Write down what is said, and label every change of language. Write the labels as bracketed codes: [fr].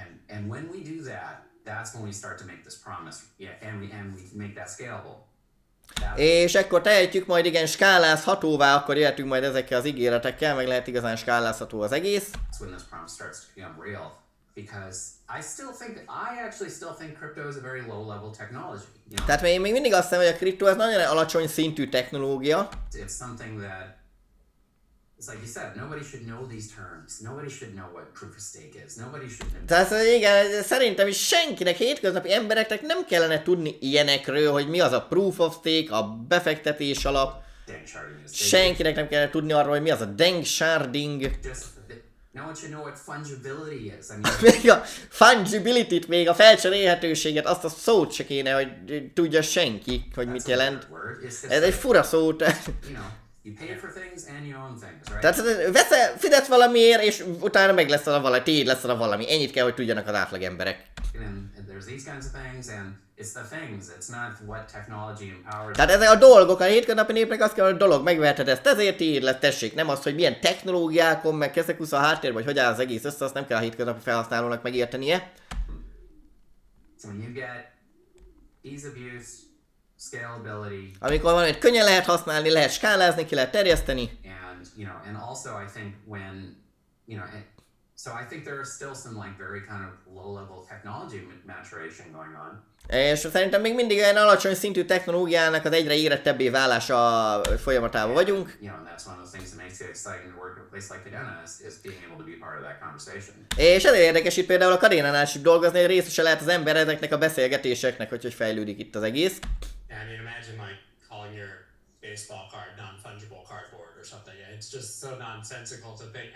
[en] And when we do that, that's when we start to make this promise, and we make that scalable. [hu] És ekkor tehetjük majd igen skálázhatóvá, akkor jöhetünk majd ezekkel az ígéretekkel, meg lehet igazán skálázható az egész. [en] That's when this promise starts to become real, because I actually still think crypto is a very low level technology. [hu] Tehát én még mindig azt hiszem, hogy a kriptó az nagyon alacsony szintű technológia. [en] It's something that, it's like you said, nobody should know these terms. Nobody should know what proof of stake is. Nobody should know. [hu] Tehát igen, szerintem is senkinek, hétköznapi embereknek nem kellene tudni ilyenekről, hogy mi az a proof of stake, a befektetés alap. Senkinek nem kellene tudni arról, hogy mi az a deng sharding. [en] No one should know what fungibility is. [hu] Még a fungibility-t, még a felcserélhetőséget, azt a szót se kéne, hogy tudja senki, hogy mit jelent. Ez egy fura szó. [en] You pay for things and you own things, right? [hu] Tehát fizetsz valamiért, és utána meg lesz a valami, tiéd lesz a valami. Ennyit kell, hogy tudjanak az átlag emberek. [en] And there's these kinds of things, and it's the things. It's not what technology empowers. [hu] Tehát ezek a dolgok, a hétköznapi népnek azt kell, hogy a dolog megveheted ezt, ezért tiéd lesz, tessék. Nem az, hogy milyen technológiákon, meg keszekusz a háttér, vagy hogy áll az egész össze, azt nem kell a hétköznapi felhasználónak megértenie. [en] So when you get ease of use, scalability, [hu] amikor valamit könnyen lehet használni, lehet skálázni, ki lehet terjeszteni. [en] and also I think when, so I think there are still some like very kind of low level technology maturation going on. [hu] És szerintem még mindig olyan alacsony szintű technológiának az egyre érettebbé válása folyamatában vagyunk. [en] And that's one of those things that makes it exciting to work at a place like Kadena is being able to be part of that conversation. [hu] És ezért érdekes itt például a Kadénánál is dolgozni, hogy részese lehet az ember ezeknek a beszélgetéseknek, hogy fejlődik itt az egész. [en] I mean, imagine like calling your baseball card non-fungible cardboard or something. It's just so nonsensical to think.